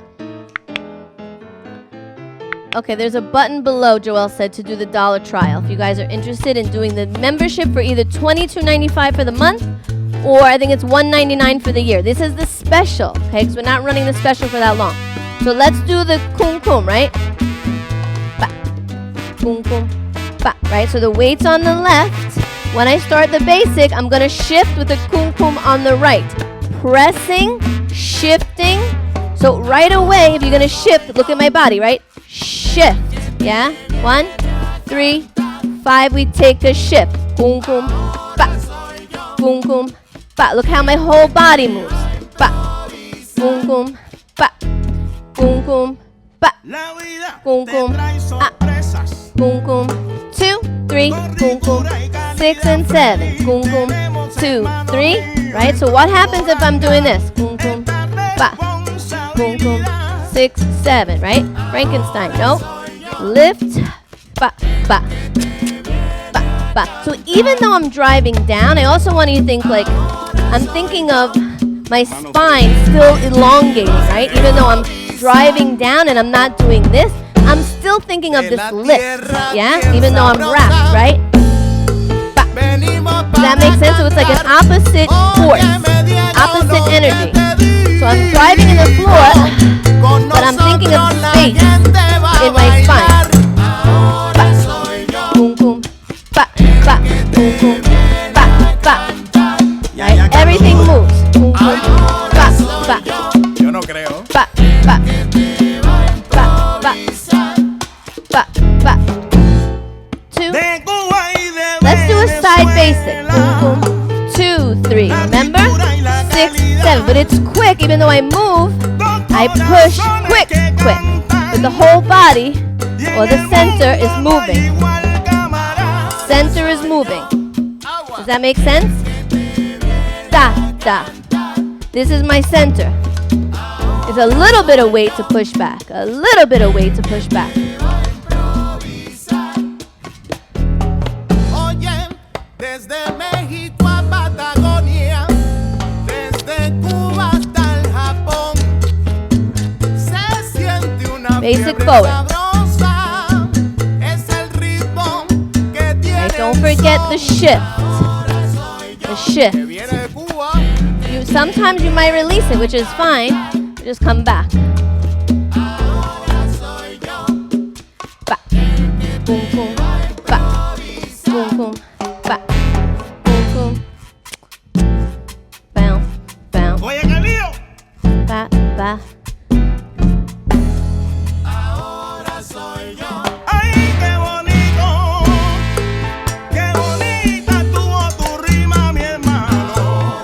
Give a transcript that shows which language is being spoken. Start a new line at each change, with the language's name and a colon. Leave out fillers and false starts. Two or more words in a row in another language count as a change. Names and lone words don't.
English: Okay, there's a button below, Joelle said, to do the dollar trial. If you guys are interested in doing the membership for either $22.95 for the month, or I think it's $199 for the year. This is the special, okay, because we're not running the special for that long. So let's do the kum kum, right? Ba. Kum kum. Right, so the weight's on the left. When I start the basic, I'm gonna shift with the kum kum on the right. Pressing, shifting. So right away, if you're gonna shift, look at my body, right? Shift, yeah? 1, 3, 5, we take a shift. Kum kum, ba. Kum kum, ba. Look how my whole body moves. Ba. Kum kum, ba. Kum kum, ba. Kum kum, ah. Kum kum. 2, 3, kum kum, 6 and 7, kum kum, 2, 3, right? So what happens if I'm doing this? Kum kum, ba, kum kum, 6, 7, right? Frankenstein, no. Lift, ba, ba, ba, ba. So even though I'm driving down, I also want you to think like, I'm thinking of my spine still elongating, right? Even though I'm driving down and I'm not doing this, I'm still thinking of this lift, yeah? Even though I'm wrapped, right? Ba. Does that make sense? So it's like an opposite force, opposite energy. So I'm driving in the floor, but I'm thinking of space in my spine. Ba. Boom, boom. Ba, ba, boom, boom. Ba, ba. Right? Everything moves. Boom, boom. Ba, ba.
Spanish: Yo no creo. Ba, ba. Ba, ba. Ba, ba. 2.
English: Let's do a side basic. Boom, boom. 2, 3. Remember? 6, 7. But it's quick. Even though I move, I push quick. But the whole body, or the center, is moving. Center is moving. Does that make sense? Da, da. This is my center. It's a little bit of weight to push back. A little bit of weight to push back.
Spanish: Desde México a Patagonia, desde Cuba hasta el Japón, se siente una
English: Basic
Spanish: fiebre
English: forward.
Spanish: sabrosa, es el ritmo que tiene.
English: Okay, don't forget the shift. The shift.
Spanish: Que viene de Cuba.
English: Sometimes you might release it, which is fine. Just come back. Ba. Boom, boom. Ba. Boom, boom. Ba. Boom, boom. Bounce, bounce.
Spanish: Oye, qué lío. Ba, ba. Ay, qué bonito. Qué bonita estuvo tu rima, mi hermano.